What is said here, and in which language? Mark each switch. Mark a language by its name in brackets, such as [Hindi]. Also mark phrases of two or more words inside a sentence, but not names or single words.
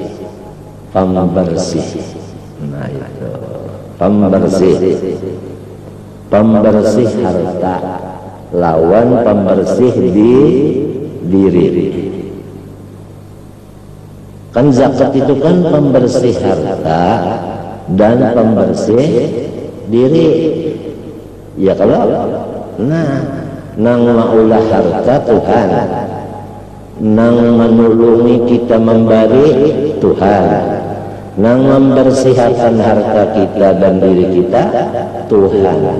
[Banjar] Nah, itu pembersih harta lawan pembersih di diri. [Indonesian] Kan zakat itu kan pembersih harta dan pembersih diri. [Banjar] Ya kalau nang maulah harta Tuhan, nang menulungi kita memberi Tuhan, nang membersihkan harta kita dan diri kita Tuhan.